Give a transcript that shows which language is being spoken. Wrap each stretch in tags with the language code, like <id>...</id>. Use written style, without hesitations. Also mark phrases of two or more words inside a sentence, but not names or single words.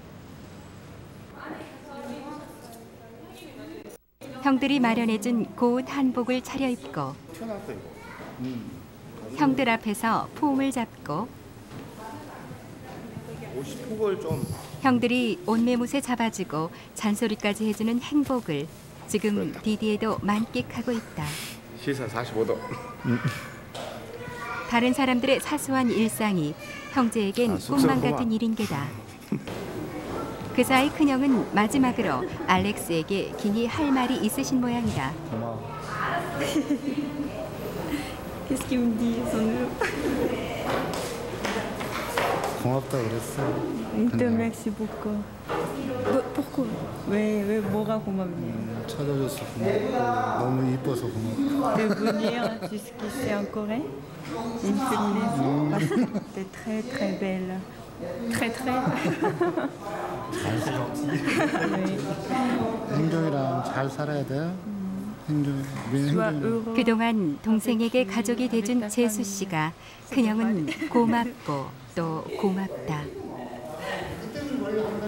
<ko>형들이 마련해준 고운 한복을 차려입고 형들 앞에서 폼을 잡고 형들이 옷매무새 잡아주고 잔소리까지 해주는 행복을 지금 디디에도 만끽하고 있다. 시선 45도. 다른 사람들의 사소한 일상이 형제에겐 꿈만 같은 일인 게다. 그 사이 큰형은 마지막으로 알렉스에게 긴히 할 말이 있으신 모양이다.</ko> <fr>Qu'est-ce qu'il me dit, son</fr> <ko>고맙다 그랬어.</ko> <fr>te remercie beaucoup. Pourquoi?</fr> <ko>왜 뭐가 고맙냐? 찾아줘서 고맙고 너무 이뻐서 고맙고.</ko> <fr>De venir jusqu'ici en Corée, il me fait plaisir parce que t'es très très belle. Très très.</fr> <ko>잘 살았지. 행정이랑 잘 살아야 돼. 그동안 동생에게 가족이 돼준 재수 씨가 큰형은 고맙고 또 고맙다.</ko>